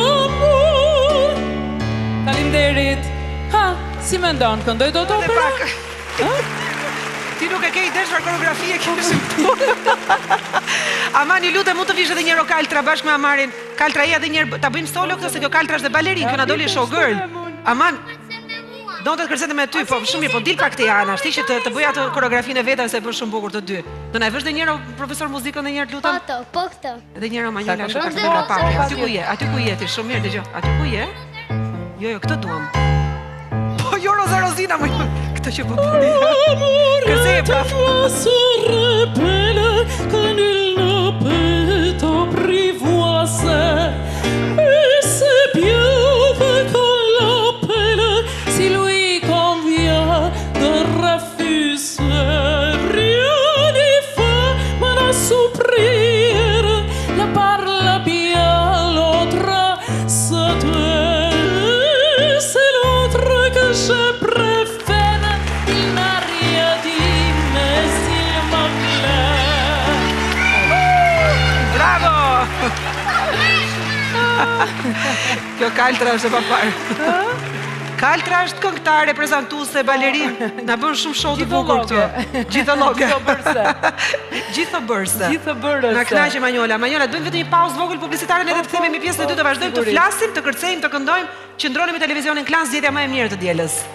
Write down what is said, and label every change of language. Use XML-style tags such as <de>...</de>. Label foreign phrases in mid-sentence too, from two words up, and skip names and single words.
<fr>l'amour.</fr> <sq>Faleminderit. Ha, si mendon, këndoj dot opera? Ti nuk e ke ide çfarë koreografi e ke shëmtuar. Aman, ju lutem, mund të vish edhe një Kaltra bashkë me Amarin. Kaltra edhe një herë ta bëjmë solo këtë se kjo Kaltra është dhe balerin, kjo na doli showgirl. Aman, do të kërcente me ty, po shumë mirë, po dil pak te Ana, shti që të bëj atë koreografinë e vetave se e bën shumë bukur të dy. Do na e vësh edhe një herë profesor muzikën edhe një herë lutem. Po këtë. Edhe një herë Manjola është pak më pak. Aty ku je ti, shumë mirë dëgjoj. Aty ku je? Jo, këtë duam. Po jo Rozina, më këtë që po bëni. Kërcej e praf.</sq> <fr>Se rebelle que nul ne peut apprivoiser. Et c'est bien qu'on l'appelle si lui convient de refuser. Rien n'y fait, mais à souffrir, la parle bien, l'autre se tait. C'est l'autre que je préfère, il n'a rien dit, mais il me plaît.</fr> <sq>Bravo! Kjo Kaltra është e papar. Kaltra është këngëtare, prezantuese, balerin. Na bën shumë show të bukur këtu. Gjithologe. Gjithobërse. Gjithobërse. Na kënaqe Manjola. Manjola, të bëjmë vetëm një pauzë vogël publicitare, ne do të themi pjesën e dytë, të vazhdojmë të flasim, të kërcejmë, të këndojmë, qëndroni me televizionin Klan, zgjedhja më e mirë të dielës.</sq>